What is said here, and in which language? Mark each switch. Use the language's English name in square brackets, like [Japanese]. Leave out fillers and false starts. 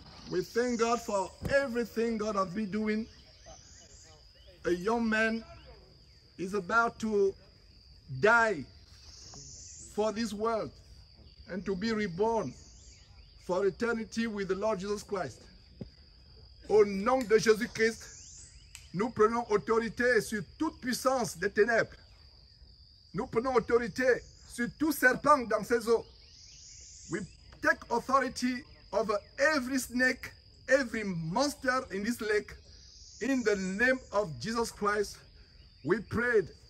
[English] We thank God for everything God has been doing. A young man is about to die for this world and to be reborn for eternity with the Lord Jesus Christ. [French] Au nom de Jésus-Christ, nous prenons autorité sur toute puissance des ténèbres. Nous prenons autorité sur tout serpent dans ses eaux. [English] We take authority over every snake, every monster in this lake. In the name of Jesus Christ, we prayed.